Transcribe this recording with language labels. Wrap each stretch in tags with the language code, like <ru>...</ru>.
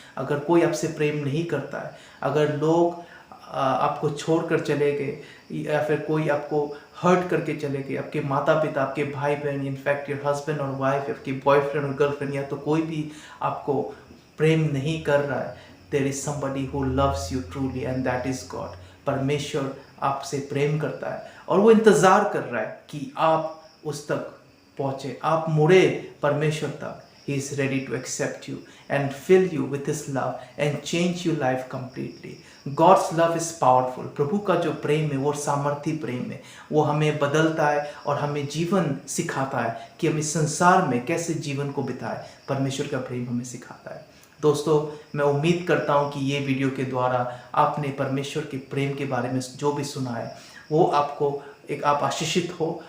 <hi>अगर कोई आपसे प्रेम नहीं करता है, अगर लोग आपको छोड़ कर चले गए, या फिर कोई आपको हर्ट करके चले गए, आपके माता पिता, आपके भाई बहन, इनफैक्ट योर हस्बैंड और वाइफ, आपके बॉयफ्रेंड और गर्लफ्रेंड, या तो कोई भी आपको प्रेम नहीं कर रहा है,</hi> <en>There is somebody who loves you truly and that is God.</en> <hi>परमेश्वर आपसे प्रेम करता है और वो इंतज़ार कर रहा है कि आप उस तक पहुँचे, आप मुड़े परमेश्वर तक।</hi> <en>He is ready to accept you and fill you with His love and change your life completely. God's love is powerful.</en> <hi>प्रभु का जो प्रेम है वो सामर्थी प्रेम है। वो हमें बदलता है और हमें जीवन सिखाता है कि हम इस संसार में कैसे जीवन को बिताएं। परमेश्वर का प्रेम हमें सिखाता है। दोस्तों, मैं उम्मीद करता हूँ कि ये वीडियो के द्वारा आपने परमेश्वर के प्रेम के बारे में जो भी सुना है वो आपको आप आशीषित हो।</hi>